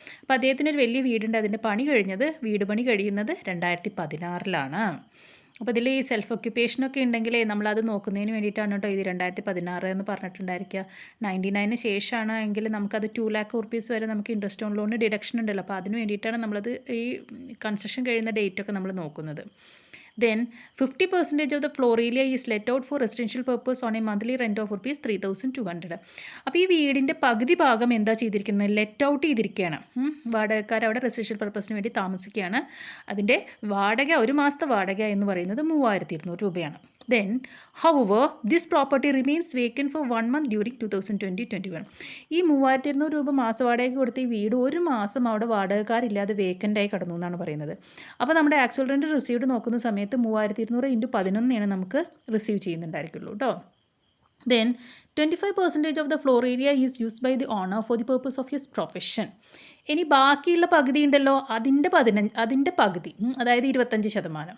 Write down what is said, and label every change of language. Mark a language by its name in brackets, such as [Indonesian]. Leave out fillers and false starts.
[Malayalam] അപ്പോൾ അദ്ദേഹത്തിന് ഒരു വലിയ വീടുണ്ട്, അതിൻ്റെ വീട് പണി കഴിയുന്നത് 2016. അപ്പോൾ ഇതിൽ ഈ സെൽഫ് ഒക്യുപ്പേഷനൊക്കെ ഉണ്ടെങ്കിൽ നമ്മളത് നോക്കുന്നതിന് വേണ്ടിയിട്ടാണ് കേട്ടോ ഇത് 2016 എന്ന് പറഞ്ഞിട്ടുണ്ടായിരിക്കുക. 99 ശേഷമാണ് എങ്കിൽ നമുക്കത് 2 lakh rupees വരെ നമുക്ക് ഇൻട്രസ്റ്റ് ഓൺ ലോണിന് ഡിഡക്ഷൻ ഉണ്ടല്ലോ. അപ്പോൾ അതിന് വേണ്ടിയിട്ടാണ് നമ്മളത് ഈ കൺസ്ട്രക്ഷൻ കഴിയുന്ന ഡേറ്റൊക്കെ നമ്മൾ നോക്കുന്നത്. [English] Then 50% of the floor area is let out for residential purpose on a monthly rent of rupees 3,200. [Malayalam] അപ്പോൾ ഈ വീടിൻ്റെ പകുതി ഭാഗം എന്താ ചെയ്തിരിക്കുന്നത്? ലെറ്റ് ഔട്ട് ചെയ്തിരിക്കുകയാണ്. വാടകക്കാർ അവിടെ റെസിഡൻഷ്യൽ പർപ്പസിന് വേണ്ടി താമസിക്കുകയാണ്. അതിൻ്റെ വാടക, ഒരു മാസത്തെ വാടക എന്ന് പറയുന്നത് 3,200 രൂപയാണ്. [English] Then, however, this property remains vacant for 1 month during 2020-21. [Malayalam] ഈ 3,200 രൂപ മാസവാടകയ്ക്ക് കൊടുത്ത് ഈ വീട് ഒരു മാസം അവിടെ വാടകക്കാരില്ലാതെ വേക്കൻ്റായി കിടന്നു എന്നാണ് പറയുന്നത്. അപ്പോൾ നമ്മുടെ ആക്ച്വൽ റെൻറ്റ് റിസീവ്ഡ് നോക്കുന്ന സമയത്ത് 3,200 × 11 നമുക്ക് റിസീവ് ചെയ്യുന്നുണ്ടായിരിക്കുള്ളൂ കേട്ടോ. [English] Then 25% of the floor area is used by the owner for the purpose of his profession. [Malayalam] ഇനി ബാക്കിയുള്ള പകുതി ഉണ്ടല്ലോ, അതിൻ്റെ പകുതി, അതായത് 25%.